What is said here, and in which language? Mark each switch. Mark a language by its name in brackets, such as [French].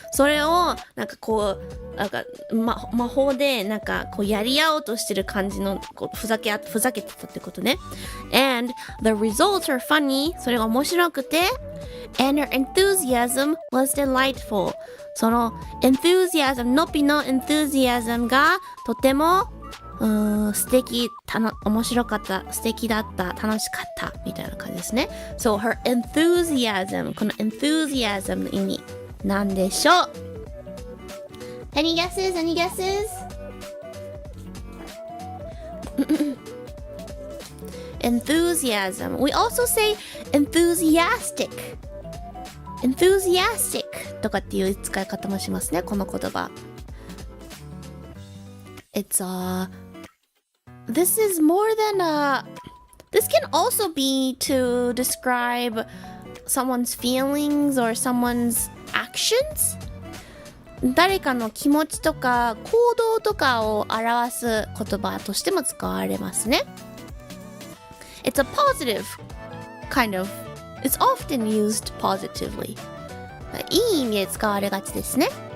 [Japanese] それをなんかこうなんか、魔法でなんかこうやり合おうとしてる感じのこうふざけてたってことね。 [English] And the results are funny. [Japanese] それが面白くて [English] and her enthusiasm was delightful. [Japanese] その enthusiasm のぴの enthusiasm がとても素敵面白かった素敵だった楽しかったみたいな感じですね。 [English] So her enthusiasm [Japanese] この enthusiasm の意味なんでしょう。 [English] Any guesses? Any guesses? Enthusiasm. We also say enthusiastic. [Japanese] Enthusiastic とかっていう使い方もしますね。この言葉。 [English] It's This is more than This can also be to describe someone's feelings or someone's actions. [Japanese] 誰かの気持ちとか行動とかを表す言葉としても使われますね。 [English] It's a positive kind of. It's often used positively. [Japanese] いい意味で使われがちですね。